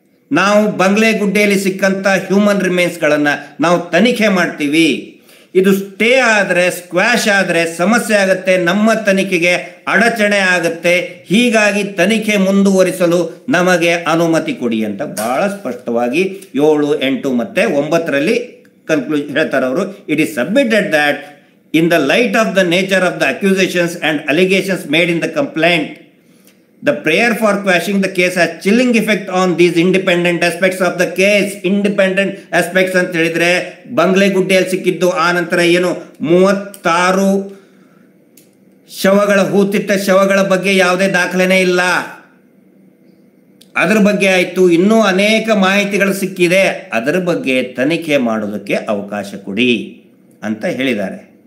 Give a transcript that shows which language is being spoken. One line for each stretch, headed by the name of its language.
Kannada: ನಾವು ಬಂಗ್ಲೆಗುಡ್ಡೆಯಲ್ಲಿ ಸಿಕ್ಕಂಥ ಹ್ಯೂಮನ್ ರಿಮೇನ್ಸ್ಗಳನ್ನು ನಾವು ತನಿಖೆ ಮಾಡ್ತೀವಿ, ಇದು ಸ್ಟೇ ಆದರೆ ಸ್ಕ್ವಾಶ್ ಆದರೆ ಸಮಸ್ಯೆ ಆಗುತ್ತೆ, ನಮ್ಮ ತನಿಖೆಗೆ ಅಡಚಣೆ ಆಗುತ್ತೆ, ಹೀಗಾಗಿ ತನಿಖೆ ಮುಂದುವರಿಸಲು ನಮಗೆ ಅನುಮತಿ ಕೊಡಿ ಅಂತ ಭಾಳ ಸ್ಪಷ್ಟವಾಗಿ 7, 8 ಮತ್ತು 9ರಲ್ಲಿ ಕನ್ಕ್ಲೂಷನ್ ಹೇಳ್ತಾರೆ ಅವರು.
English: It is submitted that in the light of the nature of the accusations and allegations made in the complaint, the prayer for quashing the case has chilling effect on these independent aspects of the case.
Kannada: Independent aspects ಅಂತ ಹೇಳಿದ್ರೆ ಬಂಗ್ಲೆಗುಡ್ಡೆಯಲ್ಲಿ ಸಿಕ್ಕಿದ್ದು, ಆ ನಂತರ ಏನು 36 ಶವಗಳ ಹೂತಿಟ್ಟ ಶವಗಳ ಬಗ್ಗೆ ಯಾವುದೇ ದಾಖಲೆನೇ ಇಲ್ಲ, ಅದರ ಬಗ್ಗೆ ಆಯಿತು. ಇನ್ನೂ ಅನೇಕ ಮಾಹಿತಿಗಳು ಸಿಕ್ಕಿದೆ, ಅದರ ಬಗ್ಗೆ ತನಿಖೆ ಮಾಡೋದಕ್ಕೆ ಅವಕಾಶ ಕೊಡಿ ಅಂತ ಹೇಳಿದ್ದಾರೆ.